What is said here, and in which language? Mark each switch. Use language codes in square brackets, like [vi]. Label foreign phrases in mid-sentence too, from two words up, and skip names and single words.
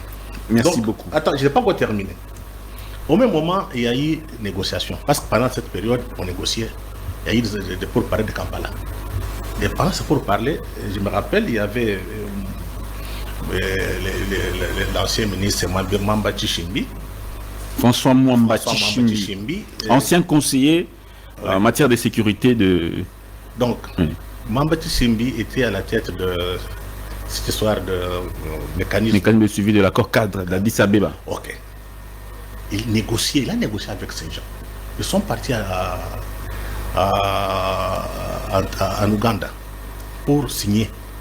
[fr] Merci Donc, beaucoup. Attends, je n'ai pas encore terminé. Au même moment, il y a eu négociation. Parce que pendant cette période, on négociait. Il y a eu des pourparlers de Kampala. Et pendant ces pourparlers, je me rappelle, il y avait l'ancien ministre Mamba Tshishimbi. François Mwamba François Mwamba Tshishimbi, Tshishimbi, ancien conseiller en matière de sécurité de... Donc, Oui. Mamba Tshishimbi était à la tête de cette histoire de mécanisme. mécanisme de suivi de l'accord cadre d'Addis Abeba. Ok. Il a négocié avec ces gens. Ils sont partis en Ouganda pour signer.